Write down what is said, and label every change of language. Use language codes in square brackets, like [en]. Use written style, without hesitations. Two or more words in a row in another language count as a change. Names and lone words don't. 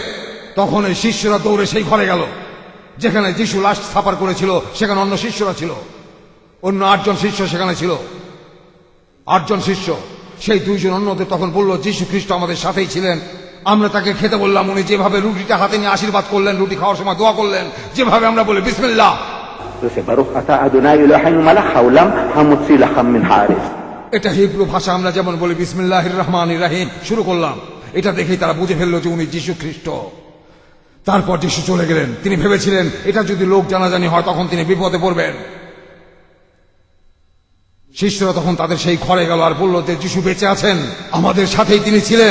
[bn] তখন এই শিষ্যরা দৌড়ে সেই ঘরে গেল যেখানে যিশু লাশ সাফার করেছিল। সেখানে অন্য শিষ্যরা ছিল, অন্য 8 জন শিষ্য সেখানে ছিল। 8 জন শিষ্য, সেই 2 জন অন্যদের তখন বলল, যিশু খ্রিস্ট আমাদের সাথেই ছিলেন, আমরা তাকে খেতে বললাম, উনি যেভাবে রুটিটা হাতে নিয়ে আশীর্বাদ করলেন, রুটি খাওয়ার সময় দোয়া করলেন, যেভাবে আমরা বলি বিসমিল্লাহ। [he] ברוך אתה אדוני אלוהינו מלך העולם המוציא לחם מן הארץ। [bn] এটা হিব্রু ভাষা, আমরা যেমন বলি [ar] بسم الله الرحمن الرحيم, [bn] শুরু করলাম। এটা দেখেই তারা বুঝে ফেললো যে উনি যিশু খ্রিস্ট। তারপর যিশু চলে গেলেন। তিনি ভেবেছিলেন এটা যদি লোক জানাজানি হয় তখন তিনি বিপদে পড়বেন। শিষ্যরা তখন তাদের সেই ঘরে গেল আর বলল যে যিশু বেঁচে আছেন, আমাদের সাথেই তিনি ছিলেন।